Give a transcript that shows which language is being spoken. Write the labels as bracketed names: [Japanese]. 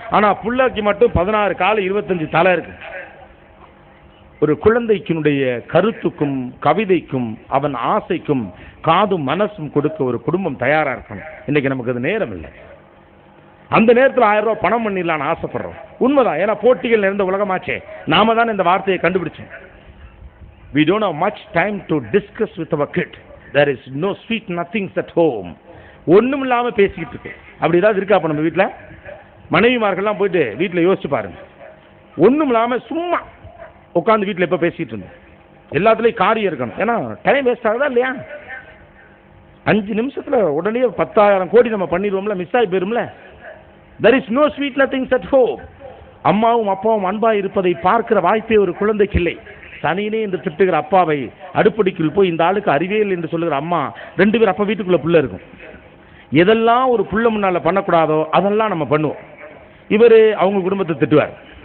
[Tamil] ஆனா பிள்ளைக்கு மட்டும் 16 கால் 25 தலை இருக்கு. ஒரு குழந்தைக்கினுடைய கருத்துக்கும் கவிதைக்கும் அவன் ஆசைக்கும் காதும் மனசும் கொடுக்க ஒரு குடும்பம் தயாரா இருக்கணும். இன்னைக்கு நமக்கு அது நேரம் இல்லை. அந்த நேரத்தில் 1000 ரூபாய் பணம் பண்ணிடலான்னு ஆசைப்படுறோம். உண்மைதான், ஏன்னா போட்டிகள் நிறைந்த உலகமாச்சே. நாம தான் இந்த வார்த்தையை கண்டுபிடிச்சோம். [English] We don't have much time to discuss with our kid. There is no sweet nothings at home. [Tamil] ஒண்ணும் இல்லாம பேசிக்கிட்டு இருக்கு. அப்படி ஏதாவது இருக்கா? அப்ப நம்ம வீட்டுல மனைவிமார்கள்லாம் போயிட்டு வீட்டுல யோசிச்சு பாருங்க. ஒண்ணும் இல்லாம சும்மா உட்காந்து வீட்டுல எப்ப பேசிட்டு இருந்தோம். எல்லாத்துலயும் காரியம் இருக்கணும். ஏன்னா டைம் வேஸ்ட் ஆகுதா இல்லையா? 5 நிமிஷத்துல உடனே 10,000 கோடி நம்ம பண்ணிடுவோம்ல, மிஸ் ஆகி போயிரும்ல. [English] There is no sweet nothings at home. [Tamil] அம்மாவும் அப்பாவும் அன்பா இருப்பதை பார்க்கிற வாய்ப்பே ஒரு குழந்தைக்கு இல்லை. சனினே என்று திட்டுகிற அப்பாவை அடுப்படிக்குள் போய் இந்த ஆளுக்கு அறிவியல் என்று சொல்லுகிற அம்மா 2 பேர் அப்ப வீட்டுக்குள்ள புள்ள இருக்கும். எதெல்லாம் ஒரு புள்ள முன்னால பண்ணக்கூடாதோ அதெல்லாம் நம்ம பண்ணுவோம். இவர் அவங்க குடும்பத்தை திட்டுவார்.